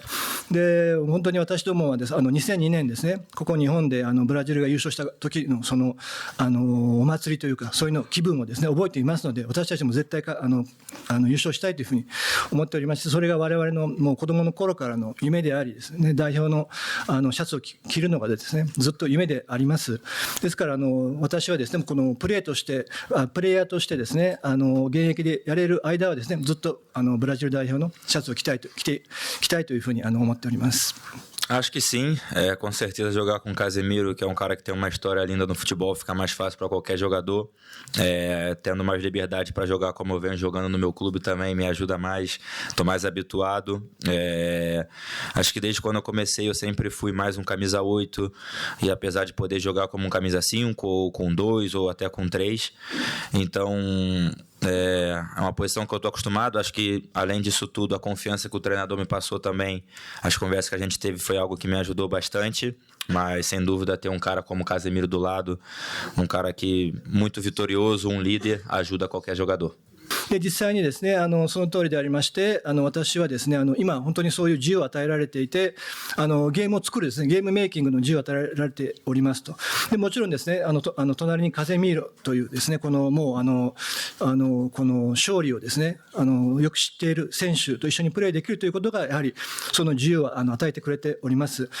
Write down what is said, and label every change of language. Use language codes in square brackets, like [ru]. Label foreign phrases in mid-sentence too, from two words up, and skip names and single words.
[ja] で本当に私どもはです2002年ですね、ここ日本でブラジルが優勝した時のそのお祭りというか、そういうの気分をですね覚えていますので、私たちも絶対優勝したいというふうに思っておりまして、それが我々のもう子供の頃からの夢でありですね、代表のシャツを着るのがですねずっと夢であります。ですから私はですねこのプレイヤーとしてですね現役でやれる間はですねずっとブラジル代表のシャツを着たいというふうに思っております。 [pt] Acho que sim, com certeza jogar com o Casemiro, que é um cara que tem uma história linda no futebol, fica mais fácil para qualquer jogador. Tendo mais liberdade para jogar como eu venho jogando no meu clube também me ajuda mais, estou mais habituado. Acho que desde quando eu comecei eu sempre fui mais um camisa 8, e apesar de poder jogar como um camisa 5 ou com 2 ou até com 3, então é uma posição que eu estou acostumado. Acho que, além disso tudo, a confiança que o treinador me passou também, as conversas que a gente teve, foi algo que me ajudou bastante. Mas, sem dúvida, ter um cara como o Casemiro do lado, um cara que muito vitorioso, um líder, ajuda qualquer jogador. [ja] で実際にですねその通りでありまして、私はですね今本当にそういう自由を与えられていて、ゲームを作るですねゲームメイキングの自由を与えられておりますと。でもちろんですね隣にカゼミーロというですねこのもうこの勝利をですねよく知っている選手と一緒にプレーできるということが、やはりその自由を与えてくれております。